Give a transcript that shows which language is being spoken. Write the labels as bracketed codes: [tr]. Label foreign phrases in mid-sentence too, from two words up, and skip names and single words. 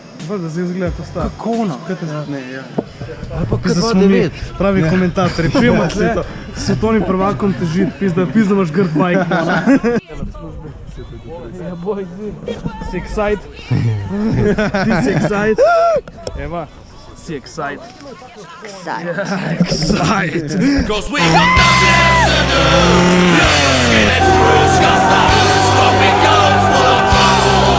[sl] Da zdaj izgleda to staro. Kako ona? Ne, ja. Ali pa K2-9. Pravi komentatorji. Pijemo tle, svetovnim prvakom težiti, pizda imaš grd bajk. Ja, boj, si excited? Ti si excited? Eva, si excited? Excited. [en] Cause we got nothing else to do. Skin and bruise, got started, smoking guns full of trouble.